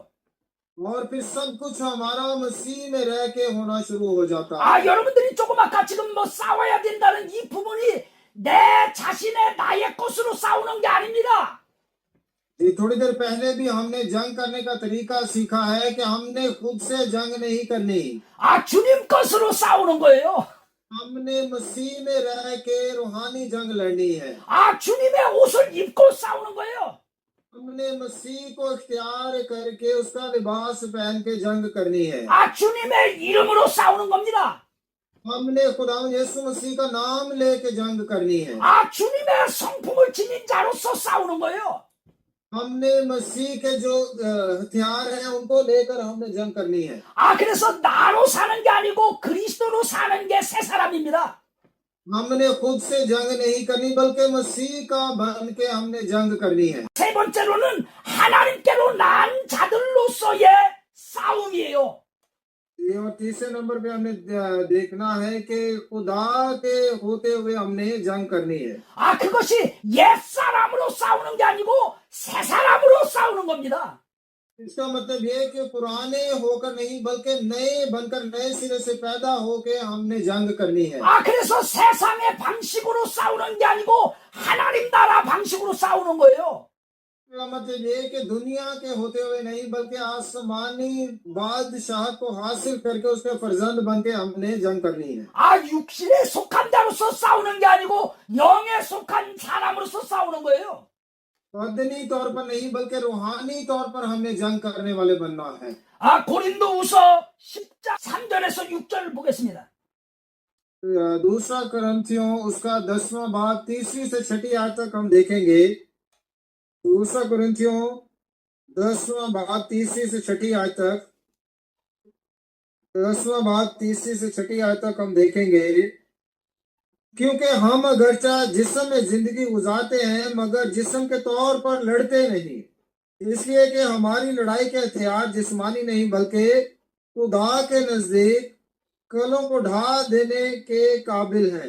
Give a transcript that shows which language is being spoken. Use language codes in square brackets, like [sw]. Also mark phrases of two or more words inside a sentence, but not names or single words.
[ur] اور پھر سب کچھ ہمارا مسیح میں رہ کے ہونا شروع ہو جاتا ہے. [ko] 여러분들이 조금 아까 지금 싸워야 된다는 이 부분이 내 자신의 나의 것으로 싸우는 게 아닙니다. [ur] جی، تھوڑی دیر پہلے بھی ہم نے جنگ کرنے کا طریقہ سیکھا ہے کہ ہم نے خود سے جنگ نہیں کرنی, [ko] 주님 것으로 싸우는 거예요. [ur] ہم نے مسیح میں رہ کے روحانی جنگ لڑنی ہے. [ko] 주님의 옷을 입고 싸우는 거예요. [ur] ہم نے مسیح کو اختیار کر کے اس کا لباس پہن کے جنگ کرنی ہے. [ko] 주님의 이름으로 싸우는 겁니다. [ur] ہم نے خدا یسوع مسیح کا نام لے کے جنگ کرنی ہے. [ko] 주님의 성품을 지닌 자로서 싸우는 거예요. [ur] ہم نے مسیح کے جو ہتھیار ہیں ان کو لے کر ہم نے جنگ کرنی ہے. [ko] 그래서 나로 사는 게 아니고 그리스도로 사는 게 새 사람입니다. [ur] ہم نے خود سے جنگ نہیں کرنی بلکہ مسیح کا بن کے ہم نے جنگ کرنی ہے. [ko] 세 번째로는 하나님께로 난 자들로서의 싸움이에요. [ur] اور تیسرے نمبر پہ ہم نے دیکھنا ہے کہ خدا کے ہوتے ہوئے ہم نے جنگ کرنی ہے. [ko] 그것이 옛 사람으로 싸우는 게 아니고 새 사람으로 싸우는 겁니다. [ur] اس کا مطلب یہ ہے کہ پرانے ہو کر نہیں بلکہ نئے بن کر نئے سرے سے پیدا ہو کے ہم نے جنگ کرنی ہے. [ko] 그래서 세상의 방식으로 싸우는 게 아니고 하나님 나라 방식으로 싸우는 거예요. [ur] اس کا مطلب یہ ہے کہ دنیا کے ہوتے ہوئے نہیں بلکہ آسمانی بادشاہ کو حاصل کر کے اس کے فرزند بن کے ہم نے جنگ کرنی ہے. [ko] 육신에 속한 자로서 싸우는 게 아니고 영에 속한 사람으로서 싸우는 거예요. [ur] بدنی طور پر نہیں بلکہ روحانی طور پر ہم نے جنگ کرنے والے بننا ہے. [ko] 고린도후서 10장 3절에서 6절을 보겠습니다. [ur] دوسرا کرنتھیوں اس کا دسواں باب تیسری سے چھٹی آیت تک ہم دیکھیں گے. دوسرا کرنتھیوں دسواں باب تیسری سے چھٹی آیت تک دسواں باب تیسری سے چھٹی آیت تک ہم دیکھیں گے کیونکہ ہم اگرچہ جسم میں زندگی گزارتے ہیں مگر جسم کے طور پر لڑتے نہیں، اس لیے کہ ہماری لڑائی کے ہتھیار جسمانی نہیں بلکہ خدا کے نزدیک قلعوں کو ڈھا دینے کے قابل ہیں.